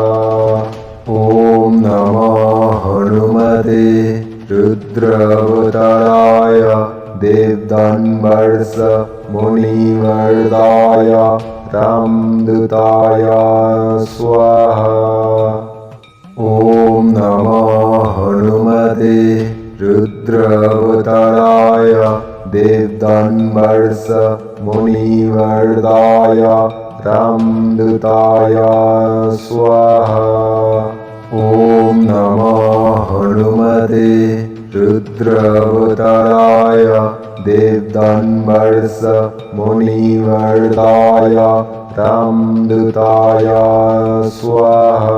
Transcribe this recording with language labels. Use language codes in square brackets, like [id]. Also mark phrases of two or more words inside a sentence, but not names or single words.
[sa] ওম নমঃ হনুমতে রুদ্রাবতারায় দেবদন্বর্ষ মুনিবরদায় রামদূতায় স্বাহা। ওম নমঃ হনুমতে রুদ্রাবতারায় দেবদন্বর্ষ মুনিবরদায় रामदूताय स्वाहा। ॐ नमो हनुमते रुद्रावताराय देवदन्वर्ष मुनिवर्दाय रामदूताय स्वाहा।